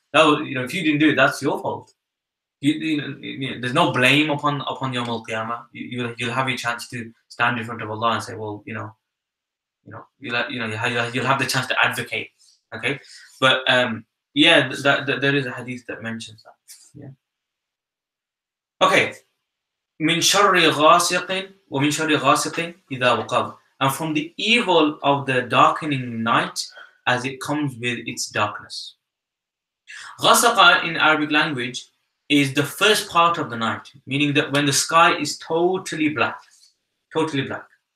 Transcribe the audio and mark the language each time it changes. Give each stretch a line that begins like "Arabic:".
English: That was, if you didn't do it, that's your fault. There's no blame upon Yawm al-Qiyamah. You'll have your chance to stand in front of Allah and say, well, you'll have the chance to advocate. Okay, but yeah, there is a hadith that mentions that. Yeah. Okay.
Arabic: من شر غاسق ومن شر غاسق إذا وقب.
English: And from the evil of the darkening night as it comes with its darkness. Ghasaqa in Arabic language is the first part of the night, meaning that when the sky is totally black. Totally black.